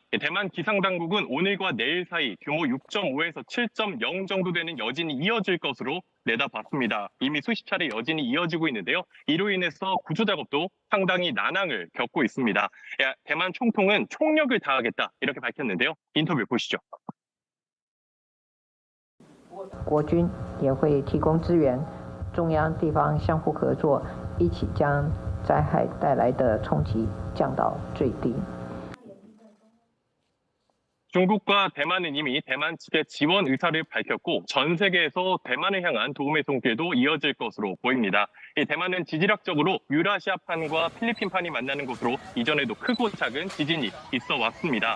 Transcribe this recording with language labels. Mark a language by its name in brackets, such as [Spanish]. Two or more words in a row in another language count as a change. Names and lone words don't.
[Korean] 대만 기상당국은 오늘과 내일 사이 규모 6.5에서 7.0 정도 되는 여진이 이어질 것으로 내다봤습니다. 이미 수십 차례 여진이 이어지고 있는데요. 이로 인해서 구조 작업도 상당히 난항을 겪고 있습니다. 대만 총통은 총력을 다하겠다 이렇게 밝혔는데요. 인터뷰 보시죠. [Chinese] 国军也会提供支援，中央地方相互合作，一起将灾害带来的冲击降到最低。 [Korean] 중국과 대만은 이미 대만 측의 지원 의사를 밝혔고 전 세계에서 대만을 향한 도움의 손길도 이어질 것으로 보입니다. 대만은 지질학적으로 유라시아판과 필리핀판이 만나는 곳으로 이전에도 크고 작은 지진이 있어 왔습니다.